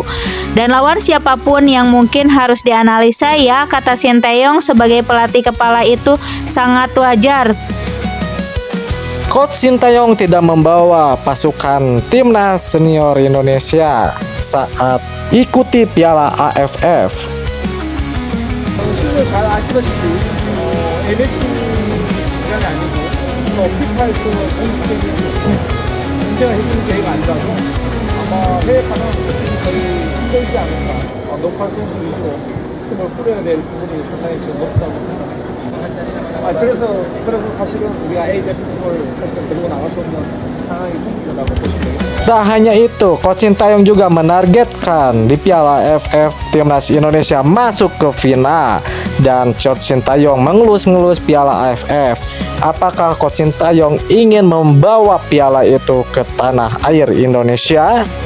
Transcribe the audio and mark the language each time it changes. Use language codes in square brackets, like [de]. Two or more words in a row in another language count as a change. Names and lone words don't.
[id] Dan lawan siapapun yang mungkin harus dianalisa ya, kata Sintayong, sebagai pelatih kepala itu sangat wajar. Coach Sintayong tidak membawa pasukan Timnas Senior Indonesia saat ikuti Piala AFF. [ko] 잘 아시다시피 MH라는 아니고 피파에서 공식적인 인정을 해주는 계획이 아니라서 아마 해외 가는 선수들이 거의 힘들지 않을까. 높은 선수이고 힘을 뿌려야 될 부분이 상당히 지금 높다고 생각합니다. 그래서 사실은 우리가 A 대표팀을 사실은 데리고 나갈 수 없는 상황이 생긴다고 보시면 됩니다. [id] Tak hanya itu, Coach Sintayong juga menargetkan di Piala AFF Timnas Indonesia masuk ke final. Dan Coach Sintayong mengelus-ngelus Piala AFF. Apakah Coach Sintayong ingin membawa piala itu ke tanah air Indonesia?